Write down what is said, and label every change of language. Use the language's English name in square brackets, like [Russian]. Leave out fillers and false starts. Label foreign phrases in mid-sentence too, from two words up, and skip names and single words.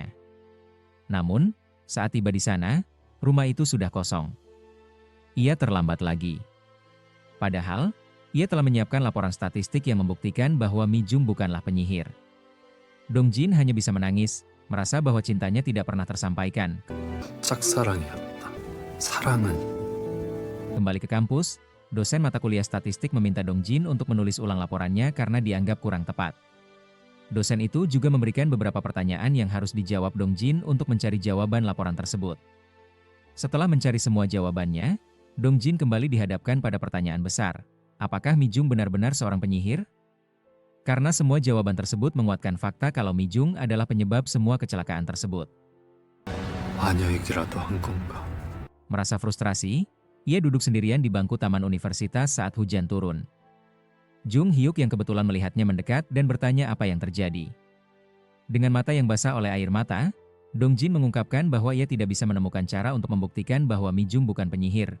[Indonesian] Namun, saat tiba di sana, rumah itu sudah kosong. Ia terlambat lagi. Padahal, ia telah menyiapkan laporan statistik yang membuktikan bahwa Mi Jung bukanlah penyihir. Dong Jin hanya bisa menangis, merasa bahwa cintanya tidak pernah tersampaikan. [Korean] 짝사랑이었다. 사랑은 [Indonesian] Kembali ke kampus, dosen mata kuliah statistik meminta Dong Jin untuk menulis ulang laporannya karena dianggap kurang tepat. Dosen itu juga memberikan beberapa pertanyaan yang harus dijawab Dong Jin untuk mencari jawaban laporan tersebut. Setelah mencari semua jawabannya, Dong Jin kembali dihadapkan pada pertanyaan besar. Apakah Mi Jung benar-benar seorang penyihir? Karena semua jawaban tersebut menguatkan fakta kalau Mi Jung adalah penyebab semua kecelakaan tersebut. [Korean] 환영이라도 한 건가? [Indonesian] Merasa frustrasi, ia duduk sendirian di bangku taman universitas saat hujan turun. Jung Hyuk yang kebetulan melihatnya mendekat dan bertanya apa yang terjadi. Dengan mata yang basah oleh air mata, Dong Jin mengungkapkan bahwa ia tidak bisa menemukan cara untuk membuktikan bahwa Mi Jung bukan penyihir.